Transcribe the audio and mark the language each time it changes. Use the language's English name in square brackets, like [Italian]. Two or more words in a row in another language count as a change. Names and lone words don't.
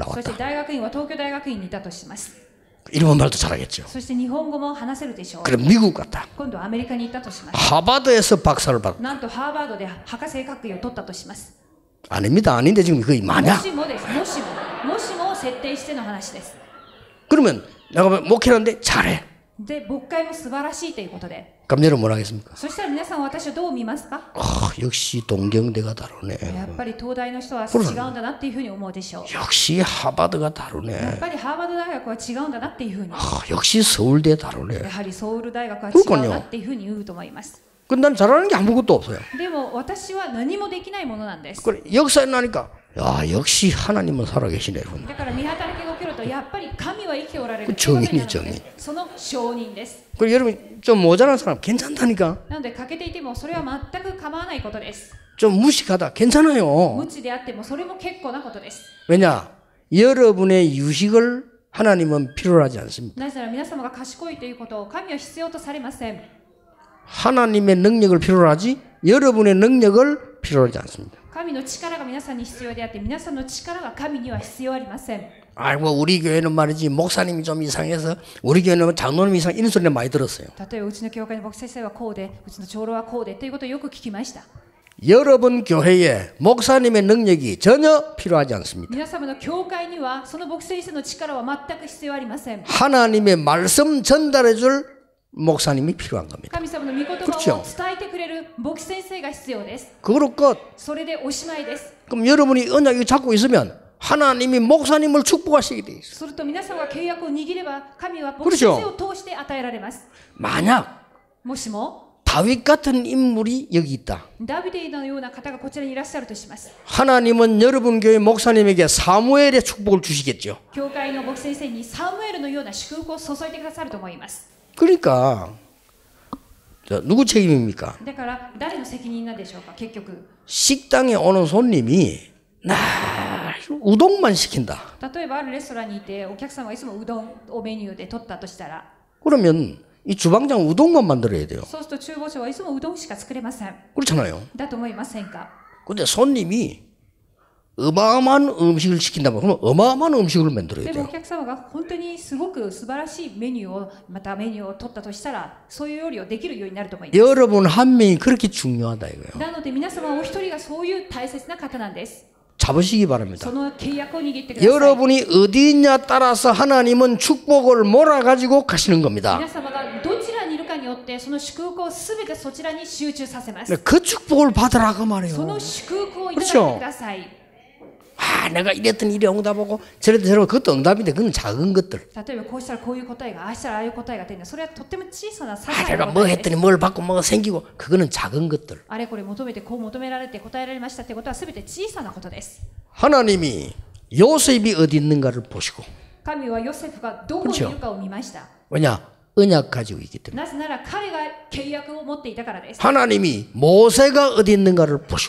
[Japanese] そして [Korean] 나왔다. [Japanese] 大学院は東京大学院にいたとします。 [Korean] 일본 말도 잘하겠죠. [Japanese] そして日本語も話せるでしょう。 [Korean] 그럼 미국 갔다. [Japanese] 今度はアメリカに行ったとします。 [Korean] 하버드에서 박사를 받았다. [Japanese] なんとハーバードで博士学位を取ったとします。 [Korean] 아닙니다. 아닌데 지금 거의 [Japanese] も [Korean] 만약. [Japanese] しもです。もしもを設定しての話です。 [Korean] 그러면 내가 목회하는데 잘해. [Japanese] で、牧会も素晴らしいということで。 [Korean] 그럼 여러분 뭐라 하겠습니까? [Japanese] そしたら皆さんは私をどう見ますか？ [Korean] 역시 동경대가 다르네. [Japanese] やっぱり東大の人は違うんだなっていうふうに思うでしょう。 [Korean] 역시 하버드가 [Japanese] やっ [Korean] 다르네. [Japanese] ぱりハーバード大学は違うんだなっていうふうに。 [Korean] 역시 서울대 다르네. [Japanese] やはりソウル大学は違うなっていうふうに言うと思います。 [Korean] 근데 난 잘하는 게 아무것도 없어요. [Japanese] でも私は何もできないものなんです。 [Korean] 그래 역사에 나니까 야 역시 하나님은 살아계시네. [Japanese] だから見働きが起きるとやっぱり神は生きておられる。 [Korean] 정인이 정인. [Japanese] その証人です。 [Korean] 그래 여러분 좀 모자란 사람 괜찮다니까. [Japanese] なので欠けていてもそれは全く構わないことです。 [Korean] 좀 무식하다 괜찮아요. [Japanese] 無知であってもそれも結構なことです。 [Korean] 왜냐 여러분의 유식을 하나님은 필요로 하지 않습니다. [Japanese] なぜなら皆様が賢いということを神は必要とされません。 [Korean] 하나님의 능력을 필요로 하지 여러분의 능력을 필요로 하지 않습니다. [Japanese] 神の力が皆さんに必要であって皆さんの力が神には必要ありません。 [Korean] 아이고 우리 교회는 말이지 목사님이 좀 이상해서 우리 교회는 장로님이 이상 이런 소리 많이 들었어요. [Japanese] 例えばうちの教会の牧師先生はこうで、うちの長老はこうでということをよく聞きました。 [Korean] 여러분 교회에 목사님의 능력이 전혀 필요하지 않습니다. [Japanese] 皆様の教会にはその牧師先生の力は全く必要ありません。 [Korean] 하나님의 말씀 전달해 줄 목사님이 필요한 겁니다. [Japanese] 神様の御言葉を伝えてくれる牧師先生が必要です。 [Korean] 그거로 끝. [Japanese] それでおしまいです。 [Korean] 그럼 여러분이 언약을 잡고 있으면 하나님이 목사님을 축복하시게 돼 있어요. [Japanese] すると皆さんが契約を握れば神は牧師先生を通して与えられます。 [Korean] 만약 [Japanese] もしも [Korean] 다윗 같은 인물이 여기 있다. [Japanese] ダビデのような方がこちらにいらっしゃるとします。 [Korean] 하나님은 여러분 교회 목사님에게 사무엘의 축복을 주시겠죠. [Japanese] 教会の牧師先生にサムエルのような祝福を注いでくださると思います。 [Korean] 그러니까 누구 책임입니까? [Japanese] だから誰の責任なんでしょうか。結局 [Korean] 식당에 오는 손님이 나 우동만 시킨다. [Japanese] 例えばあるレストランにいてお客様がいつもうどんをメニューで取ったとしたら [Korean] 그러면 이 주방장 우동만 만들어야 돼요. [Japanese] そうすると厨房長はいつもうどんしか作れません。 [Korean] 그렇잖아요. [Japanese] だと思いませんか。 [Korean] 근데 손님이 어마어마한 음식을 시킨다면 그러면 어마어마한 음식을 만들어야 [Japanese] でもお [Korean] 돼요. [Japanese] 客様が本当にすごく素晴らしいメニューをまたメニューを取ったとしたらそういう料理をできるようになると思います。 [Korean] 여러분 한 명이 그렇게 중요하다 이거예요. [Japanese] なので皆様お一人がそういう大切な方なんです。 [Korean] 잡으시기 바랍니다. [Japanese] その契約を握ってください。 [Korean] 여러분이 어디 있냐 따라서 하나님은 축복을 몰아가지고 가시는 겁니다. [Japanese] 皆様がどちらにいるかによってその祝福をすべてそちらに集中させます。 [Korean] 그 축복을 받으라 그 [Japanese] そ [Korean] 말이에요. [Japanese] の祝福をいただいてください。 [Korean] 아, 내가 이랬더니 이래 응답하고 저랬더니 저랬고 그것도 응답인데 그건 작은 것들. [Japanese] 例えばこうしたらこういう答えがああしたらああいう答えが出るのそれはとっても小さな些 [Korean] 아, [Japanese] 細 [Korean] 내가 [Japanese] な [Korean] 뭐 [Japanese] 答えです。 [Korean] 했더니 뭘 받고 뭐가 생기고 그거는 작은 것들. [Japanese] あれこれ求めてこう求められて答えられましたってことはすべて小さなことです。 [Korean] 하나님이 요셉이 어디 있는가를 보시고 [Japanese] 神はヨセフがどこにいるかを見ました。 [Korean] 왜냐? 언약 가지고 있기 때문에. [Japanese] なぜなら彼が契約を持っていたからです。 [Korean] 하나님이 모세가 어디 있는가를 보시고